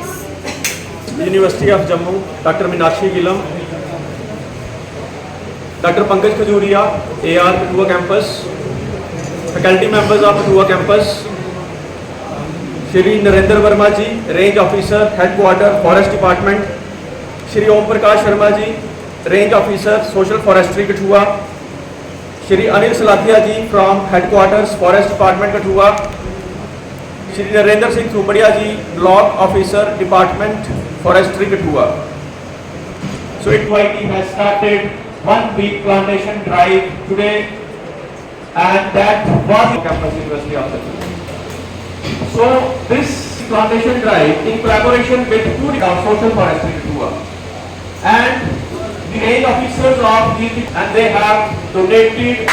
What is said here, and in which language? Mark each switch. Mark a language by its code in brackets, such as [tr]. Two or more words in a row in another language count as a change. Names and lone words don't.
[en] University of Jammu, Dr. Meenakshi Gilam, Dr. Pankaj Khajuria, AR Kathua campus, faculty members of Kathua campus, Shri Narendra Verma ji, Range Officer, Headquarter, Forest Department, Shri Om Prakash Sharma ji, Range Officer, Social Forestry Kathua, Shri Anil Salathia ji from Headquarters, Forest Department Kathua, Shri Narendra Singh Thupadia ji, Block Officer, Department, Forestry Kathua. So UIT has started 1 week plantation drive today, and that was campus University of Jammu. So this plantation drive in collaboration with two social forestry Kathua and the range officers of these, and they have donated.